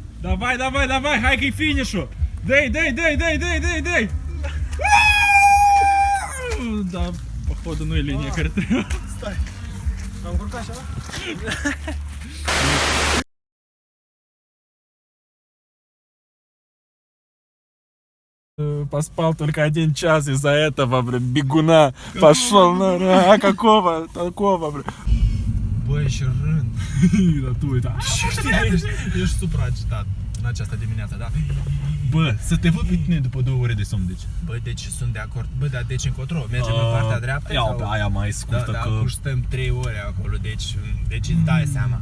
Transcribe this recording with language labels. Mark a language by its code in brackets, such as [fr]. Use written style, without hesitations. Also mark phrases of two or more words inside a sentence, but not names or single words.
[ru] Давай, давай, давай, [ro] hai că-i finish-ul! Dai! Da, poходу nu e linia care trebuie. Stai. M-am încurcat așa? [ru] По спал только 1 час из-за этого, блин, бегуна. Пошел на ра. Какого? Такого, блин. [ro] Băi, și rând. Da, tu uita. Ești supraagitat în această dimineață, da? Bă, să te văd pe tine după 2 ore de somn, deci. Băi, deci sunt de acord. Bă, dar deci încotro? Mergem în partea dreaptă? Ia pe sau? aia mai scurtă, Da, că... acum stăm 3 ore acolo, deci îți dai seama.